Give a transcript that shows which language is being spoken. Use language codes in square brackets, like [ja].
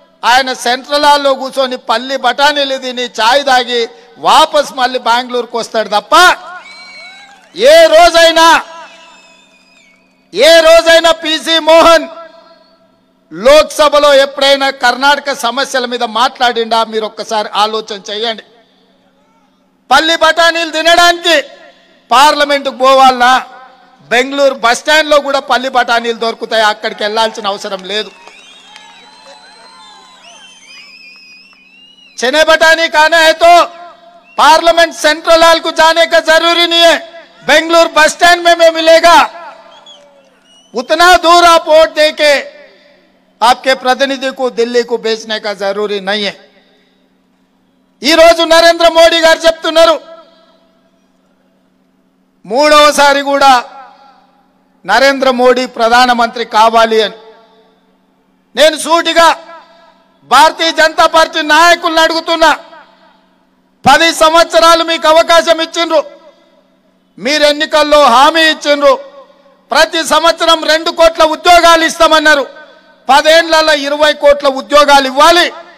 [te] ఆయన సెంట్రల్ హాల్లో కూర్చొని పల్లి బఠానీలు తిని చాయ్ తాగి వాపస్ మళ్ళీ బెంగళూరుకు వస్తాడు తప్ప ఏ రోజైనా పీసీ మోహన్ లోక్సభలో ఎప్పుడైనా కర్ణాటక సమస్యల మీద మాట్లాడిండా? మీరు ఒక్కసారి ఆలోచన చేయండి। పల్లి బఠానీలు తినడానికి పార్లమెంటుకు పోవాలన్నా బెంగళూరు బస్ స్టాండ్ లో కూడా పల్లి బఠానీలు దొరుకుతాయి, అక్కడికి వెళ్ళాల్సిన అవసరం లేదు। [hi] चने बटानी खाना है तो पार्लियामेंट सेंट्रल हॉल को जाने का जरूरी नहीं है, बेंगलुरु बस स्टैंड में मिलेगा। उतना दूर आप वोट देके आपके प्रतिनिधि को दिल्ली को भेजने का जरूरी नहीं है। [te] ఈ రోజు నరేంద్ర మోడీ గారు చెప్తున్నారు 3వసారి కూడా నరేంద్ర మోడీ ప్రధానమంత్రి కావాలి అని। నేను సూటిగా భారతీయ జనతా పార్టీ నాయకులను అడుగుతున్నా, 10 సంవత్సరాలు మీకు అవకాశం ఇచ్చిండ్రు, మీరు ఎన్నికల్లో హామీ ఇచ్చిండ్రు, ప్రతి సంవత్సరం 2 కోట్ల ఉద్యోగాలు ఇస్తామన్నారు, 10 ఏళ్లలో 20 కోట్ల ఉద్యోగాలు ఇవ్వాలి।